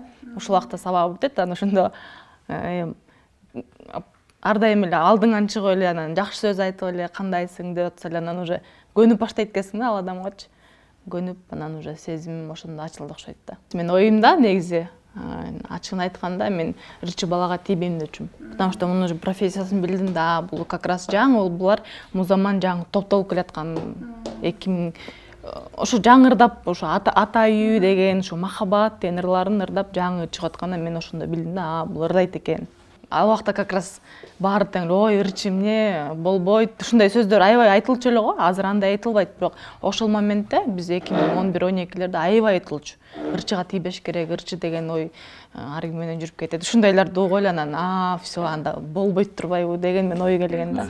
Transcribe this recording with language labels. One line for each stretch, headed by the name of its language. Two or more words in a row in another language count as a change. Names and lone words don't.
Kyrgyz: Ошол убакта сабак бүтөт, анан ошондо ар дайым эле алдыңан чыгып эле, анан жакшы сөз айтып эле, кандайсың деп атса эле, анан уже көнүп баштайт экенсиң да ал адамгачы. Көнүп, анан уже сезимим ошондо ачылды окшойт да. Мен оюмда негизи Ачыгын айтканда мен ырчы балага тийбейм депчүм.
Russian: Потому что
Kyrgyz: мунун уже профессиясын билдим да, бул
Russian: как раз
Kyrgyz: жаңы, булар музаман жаңы топтолуп келаткан 2000 ошо жаңырдап, ошо ата үйү деген, ошо махаббат деген ырларын ырдап жаңы чыгып атканда мен ошондо билдим да, бул ырдайт экен. Ал убакта
Russian: как раз
Kyrgyz: баары тең ой ырчы эмне болбойт, ушундай сөздөр аябай айтылчу эле го. Азыр андай айтылбайт, бирок ошол моментте биз 2011-12-лерде аябай айтылчу. Ырчыга тийбеш керек, ырчы деген ой аргы менен жүрүп кетет. Ушундайларды угуп эле анан всё анда болбойт турбайбы деген мен ой келген да.